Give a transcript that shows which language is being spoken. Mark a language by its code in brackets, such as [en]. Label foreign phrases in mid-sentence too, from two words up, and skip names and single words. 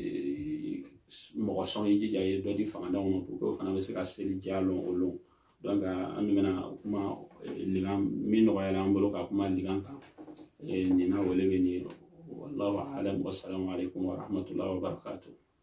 [bm] mɔgɔ sɔn i jija ye dɔ di fangandanw ma [fr] pour que [bm] o fana bɛ se ka seli diya lɔn o lon donc an bɛna kuma ligan min nɔgɔyala an bolo ka kuma ligan kan nin na o le bɛ nin [ar] والله أعلم والسلام عليكم ورحمة الله وبركاته